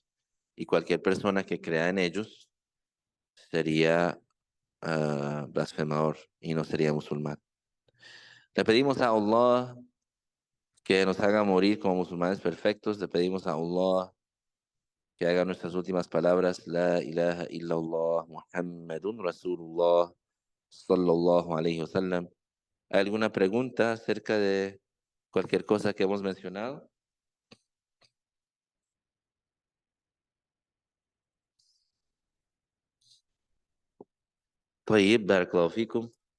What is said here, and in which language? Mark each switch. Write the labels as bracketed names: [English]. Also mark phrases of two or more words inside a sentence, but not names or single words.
[Spanish] Y cualquier persona que crea en ellos sería blasfemador y no sería musulmán. Le pedimos a Allah que nos haga morir como musulmanes perfectos. Le pedimos a Allah que haga nuestras últimas palabras, [Arabic] لا إله إلا الله محمد رسول الله صلى الله عليه وسلم. [Spanish] ¿Hay alguna pregunta acerca de cualquier cosa que hemos mencionado? [Arabic] طيب بارك الله فيكم.